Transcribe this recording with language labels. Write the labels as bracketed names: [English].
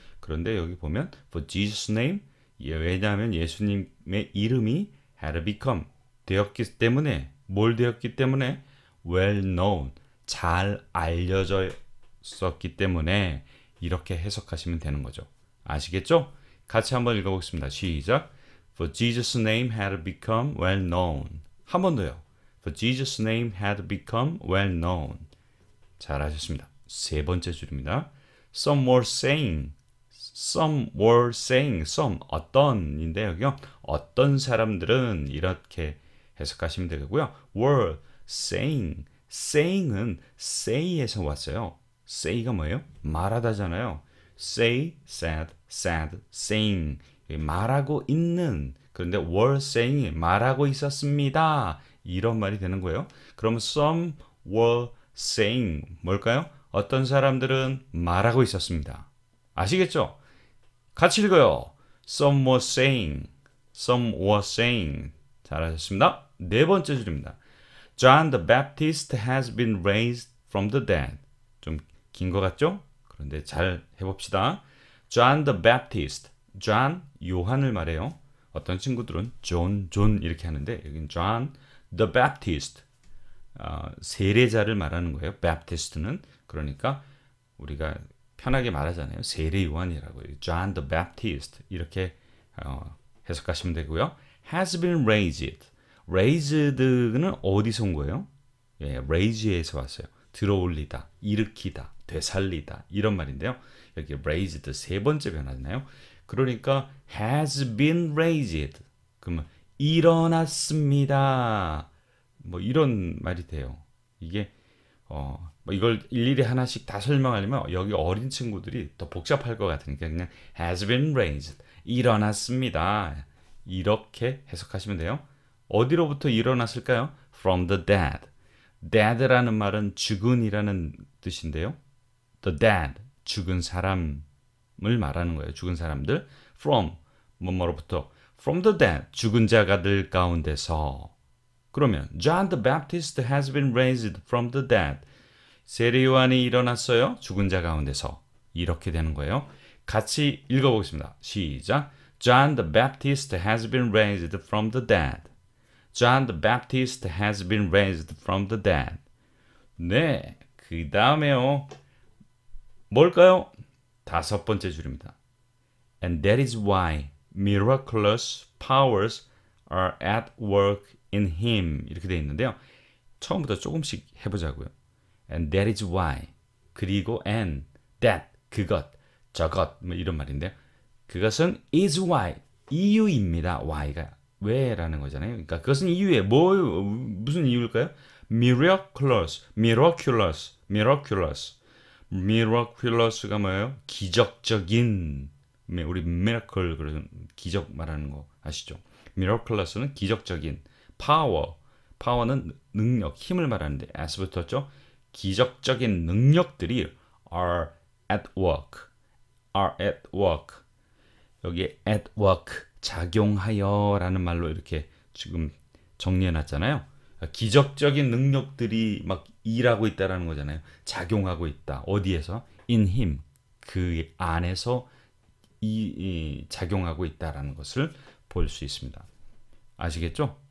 [Korean] 그런데 여기 보면 [English] for Jesus' name [Korean] 왜냐하면 예수님의 이름이 [English] had become [Korean] 되었기 때문에 뭘 되었기 때문에 [English] well known [Korean] 잘 알려졌었기 때문에 이렇게 해석하시면 되는 거죠. 아시겠죠? 같이 한번 읽어보겠습니다. 시작. [English] For Jesus' name had become well known. [Korean] 한 번 더요. [English] For Jesus' name had become well known. [Korean] 잘하셨습니다. 세 번째 줄입니다. [English] Some were saying. Some were saying. [Korean] Some 어떤인데 여기요. 어떤 사람들은 이렇게 해석하시면 되고요. [English] were saying. [Korean] saying은 say에서 왔어요. say가 뭐예요? 말하다잖아요. [English] say, said, said, saying. [Korean] 말하고 있는. 그런데 [English] were saying [Korean] 말하고 있었습니다. 이런 말이 되는 거예요. 그러면 [English] some were saying [Korean] 뭘까요? 어떤 사람들은 말하고 있었습니다. 아시겠죠? 같이 읽어요. [English] Some were saying. Some were saying. [Korean] 잘하셨습니다. 네 번째 줄입니다. [English] John the Baptist has been raised from the dead. [Korean] 좀 긴 것 같죠? 그런데 잘 해봅시다. [English] John the Baptist. [Korean] John, 요한을 말해요. 어떤 친구들은 John 이렇게 하는데 여기는 [English] John the Baptist. [Korean] 세례자를 말하는 거예요. Baptist는. 그러니까 우리가 편하게 말하잖아요. 세례 요한이라고. [English] John the Baptist. [Korean] 이렇게 해석하시면 되고요. [English] Has been raised. [Korean] raised는 어디서 온 거예요? 예, raise에서 왔어요. 들어올리다, 일으키다, 되살리다 이런 말인데요. 여기 raised 세 번째 변화잖아요. 그러니까 [English] has been raised. [Korean] 그러면 일어났습니다. 뭐 이런 말이 돼요. 이게 뭐 이걸 일일이 하나씩 다 설명하려면 여기 어린 친구들이 더 복잡할 것 같으니까 그냥 [English] has been raised. [Korean] 일어났습니다. 이렇게 해석하시면 돼요. 어디로부터 일어났을까요? [English] From the dead. [Korean] dead라는 말은 죽은이라는 뜻인데요. [English] The dead, [Korean] 죽은 사람을 말하는 거예요. 죽은 사람들. From, 뭐뭐로부터. [English] From the dead, [Korean] 죽은 자가들 가운데서. 그러면 [English] John the Baptist has been raised from the dead. [Korean] 세례 요한이 일어났어요. 죽은 자 가운데서. 이렇게 되는 거예요. 같이 읽어보겠습니다. 시작. [English] John the Baptist has been raised from the dead. John the Baptist has been raised from the dead. [Korean] 네, 그 다음에요. 뭘까요? 다섯 번째 줄입니다. [English] And that is why miraculous powers are at work in him. [Korean] 이렇게 되어 있는데요. 처음부터 조금씩 해보자고요. [English] And that is why. [Korean] 그리고 and, that, 그것, 저것 뭐 이런 말인데요. 그것은 [English] is why, [Korean] 이유입니다. why가 왜라는 거잖아요. 그러니까 그것은 이유에 무슨 이유일까요? miraculous, miraculous, miraculous. miraculous가 뭐예요? 기적적인. 우리 miracle 그런 기적 말하는 거 아시죠? miraculous는 기적적인. power는 능력, 힘을 말하는데 s 붙었죠? 기적적인 능력들이 [English] are at work. are at work. [Korean] 여기에 at work, 작용하여라는 말로 이렇게 지금 정리해 놨잖아요. 기적적인 능력들이 막 일하고 있다라는 거잖아요. 작용하고 있다. 어디에서? [English] in him. [Korean] 그 안에서 이 작용하고 있다라는 것을 볼 수 있습니다. 아시겠죠?